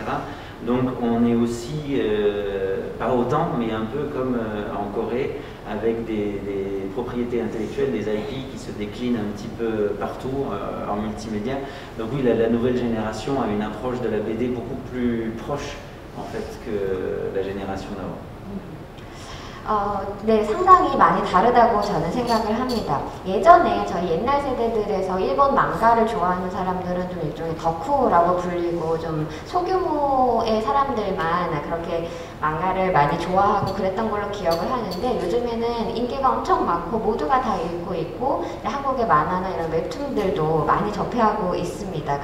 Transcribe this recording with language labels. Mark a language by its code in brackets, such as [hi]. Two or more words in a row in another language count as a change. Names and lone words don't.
[fr] Donc on est aussi, pas autant, mais un peu comme en Corée, avec des propriétés intellectuelles, des IP qui se déclinent un petit peu partout en multimédia. Donc oui, la nouvelle génération a une approche de la BD beaucoup plus proche en fait que la génération d'avant. [ko] 네, 상당히 많이 다르다고 저는 생각을 합니다. 예전에 저희 옛날 세대들에서 일본 망가를 좋아하는 사람들은 좀 일종의 덕후라고 불리고 좀 소규모의 사람들만 그렇게 망가를 많이 좋아하고 그랬던 걸로 기억을 하는데 요즘에는 인기가 엄청 많고 모두가 다 읽고 있고 한국의 만화나 이런 웹툰들도 많이 접해하고 있습니다.